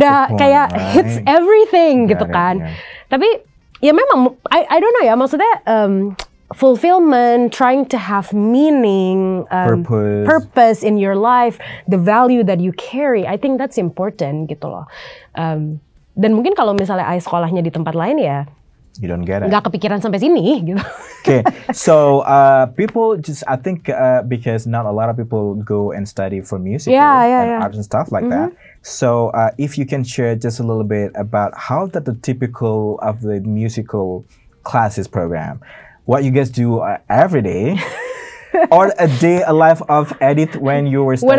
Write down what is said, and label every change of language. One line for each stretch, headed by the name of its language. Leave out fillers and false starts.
Indonesian: udah kayak
English: right? hits everything
Indonesian: gitu kan.
English: Yeah.
Indonesian: Tapi ya memang
English: I don't know
Indonesian: ya, maksudnya
English: fulfillment, trying to have meaning, purpose in your life, the value that you carry, I think that's important
Indonesian: gitu loh. Dan mungkin kalau misalnya sekolahnya di tempat lain ya,
English: you don't get it.
Indonesian: Nggak kepikiran sampai sini gitu.
English: Okay, so people just, I think because not a lot of people go and study for music and art and stuff like that. So if you can share just a little bit about how that the typical of the musical classes program, what you guys do every day, or a day a life of Edith when you were studying.